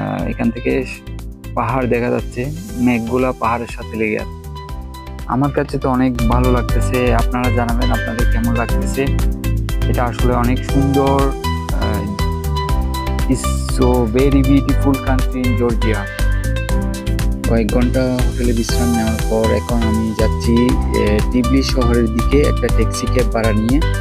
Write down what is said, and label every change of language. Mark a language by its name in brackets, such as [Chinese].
[Bangla] এখান থেকে পাহাড় দেখা যাচ্ছে, মেঘগুলা পাহাড়ের সাথে লেগে আছে। আমার কাছে তো অনেক ভালো লাগতেছে। আপনারা জানাবেন আপনাদের কেমন লাগতেছে। এটা আসলে অনেক সুন্দর। [English] It's so very beautiful country in Georgia. [Bangla] কয়েক ঘন্টা হোটেলে বিশ্রাম নেওয়ার পর এখন আমি যাচ্ছি টিবলি শহরের দিকে একটা ট্যাক্সি ক্যাব ভাড়া নিয়ে।